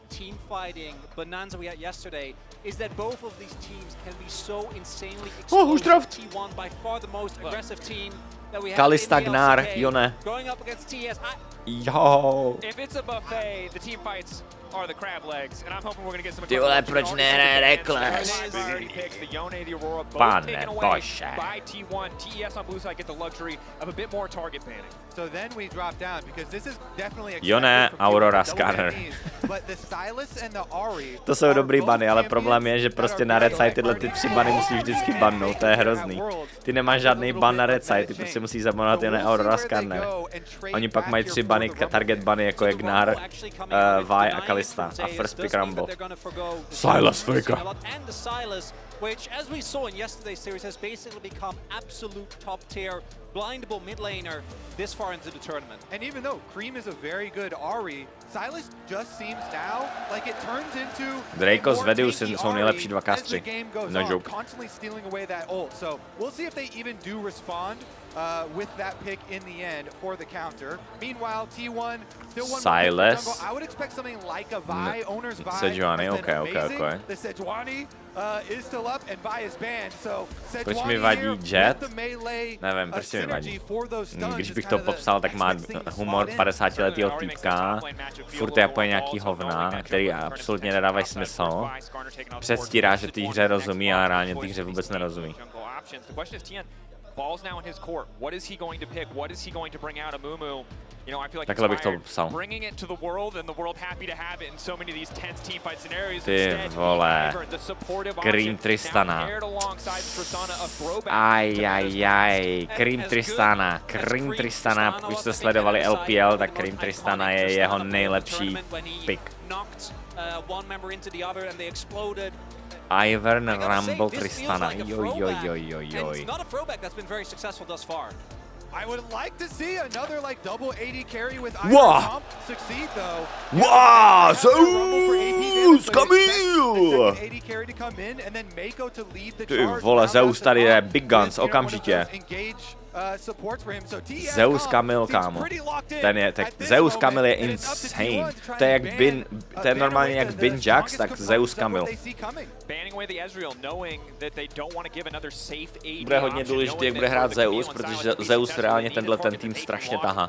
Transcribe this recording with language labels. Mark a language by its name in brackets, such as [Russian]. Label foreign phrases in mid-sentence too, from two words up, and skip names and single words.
[English] team fighting bonanza we had yesterday is that both of these teams can be so insanely explosive. T1 by far the most aggressive team that we have Kalista in the Gnar, LCK. Jone. Going up against TS. [Czech] Jo. [English] If it's a buffet, the team fights are the crab legs, and I'm hoping we're gonna get some. [Czech] Ty vole, proč ne Reckless? Pane bože. [English] By T1, TES on blue side get the luxury of a bit more target banning. So then we drop down because this is definitely Jone, Aurora Scanner. [Czech] To jsou dobrý bany, ale problém je, že prostě na [English] red side [Czech] tyhle ty 3 bany musíš vždycky bannout, to je hrozný. Ty nemáš žádný ban na [English] red side, [Czech] ty prostě musíš zabanovat jen Aurora Scanner. Oni pak mají 3 bany, target bany, jako je Gnar, Vi a Kalista a [English] first pick [Czech] Rumble. [English] Silas Faker. Which, as we saw in yesterday's series, has basically become absolute top tier blindable mid laner this far into the tournament. And even though Cream is a very good Ahri, Silas just seems now like it turns into [Czech] Draco s Vedus jsou nejlepší 2 kastři. [English] No joke. Constantly stealing away that ult. So we'll see if they even do respond with that pick in the end for the counter. Meanwhile, T1 still one Silas. I would expect something like a Vi, owner's Vi. Sejuani, okay. The Sejuani is still up and Vi is banned. So [Czech] Proč mi vadí Jet? Nevím, proč mi vadí. Když bych to popsal, tak má humor 50letýho týpka, furt je nějaký hovna, který absolutně nedávají smysl. Předstírá, že té hře rozumí a reálně té hře vůbec nerozumí. [English] Ball's now in his court. What is he going to pick? What is he going to bring out of Mumu? You know, I feel like [Czech] takhle bych to popsal. [English] Bringing it to the world and the world happy to have it in so many of these tense team fight scenarios. [Czech] Ty vole, Cream Tristana. Ajajaj, Cream Tristana. Už jste sledovali LPL, tak Cream Tristana je jeho nejlepší pick. Ivern Rumble Tristana. Joj. [English] I would like to see another like double AD carry with Wow. succeed though. Wow, Zeus, Camille! AD carry to come in and then Mako to lead the [Czech] Ty [English] charge. [Czech] vole, Zeus tady je [English] big guns, [Czech] okamžitě. Zeus Camille, kámo. Zeus Camille je insane. To je jak to je normálně jak Bin Jax, tak Zeus Camille. Bude hodně důležité, jak bude hrát Zeus, protože Zeus reálně tenhle ten tým strašně tahá.